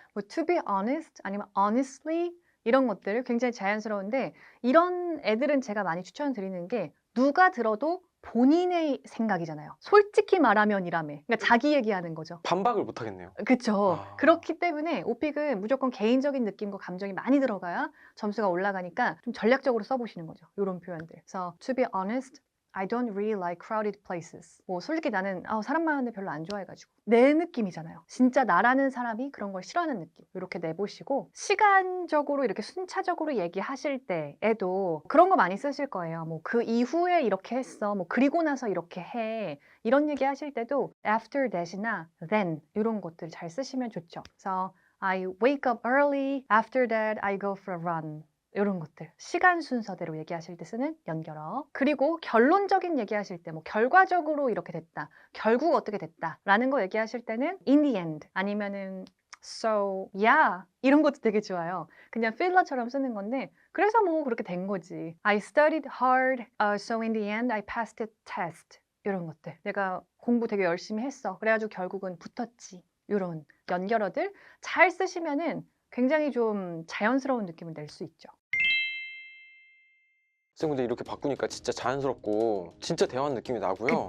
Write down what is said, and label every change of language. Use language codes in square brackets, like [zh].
[ko] 뭐 [en] to be honest [ko] 아니면 honestly 이런 것들 굉장히 자연스러운데 이런 애들은 제가 많이 추천드리는 게 누가 들어도 본인의 생각이잖아요. 솔직히 말하면이라며. 그러니까 자기 얘기하는 거죠. 반박을 못 하겠네요. 그렇죠. 그렇기 때문에 오픽은 무조건 개인적인 느낌과 감정이 많이 들어가야 점수가 올라가니까 좀 전략적으로 써보시는 거죠. 이런 표현들. 그래서 [en] to be honest, I don't really like crowded places. [ko] 뭐 솔직히 나는 사람 많은데 별로 안 좋아해가지고 내 느낌이잖아요. 진짜 나라는 사람이 그런 걸 싫어하는 느낌. 이렇게 내보시고 시간적으로 이렇게 순차적으로 얘기하실 때에도 그런 거 많이 쓰실 거예요. 뭐 그 이후에 이렇게 했어. 뭐 그리고 나서 이렇게 해. 이런 얘기 하실 때도 [en] after that [ko] 이나 then 이런 것들 잘 쓰시면 좋죠. [en] 그래서 I wake up early. After that, I go for a run. [ko] 이런 것들 시간 순서대로 얘기하실 때 쓰는 연결어. 그리고 결론적인 얘기하실 때 뭐 결과적으로 이렇게 됐다, 결국 어떻게 됐다 라는 거 얘기하실 때는 [en] in the end [ko] 아니면은 [en] so yeah [ko] 이런 것도 되게 좋아요. 그냥 필러처럼 쓰는 건데 그래서 뭐 그렇게 된 거지. [en] I studied hard, so in the end I passed the test. [ko] 이런 것들 내가 공부 되게 열심히 했어. 그래가지고 결국은 붙었지. 이런 연결어들 잘 쓰시면은 굉장히 좀 자연스러운 느낌을 낼 수 있죠. 쌤, 근데 이렇게 바꾸니까 진짜 자연스럽고 진짜 대화하는 느낌이 나고요.